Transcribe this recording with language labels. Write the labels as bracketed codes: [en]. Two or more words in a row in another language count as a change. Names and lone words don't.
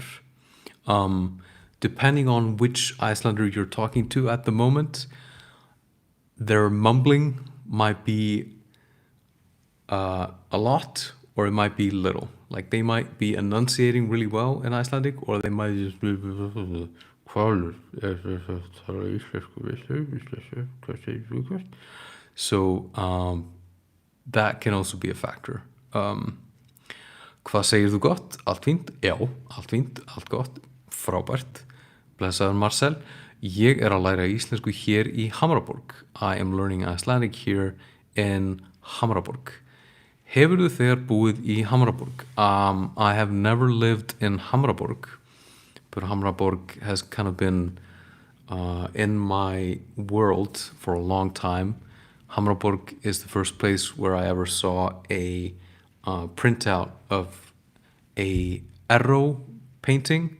[en] Depending on which Icelander you're talking to at the moment, their mumbling might be a lot, or it might be little. Like they might be enunciating really well in Icelandic, or they might just be so that can also be a factor. [is] Hvað segir þú gott? Allt fínt? Já, allt fínt, allt gott, frábært. Blessaður Marcel. Ég að læra íslensku hér í Hamraborg. [en] I am learning Icelandic here in Hamraborg. [is] Hefurðu þegar búið í Hamraborg? [en] I have never lived in Hamraborg, but Hamraborg has kind of been in my world for a long time. Hamraborg is the first place where I ever saw a printout of a arrow painting.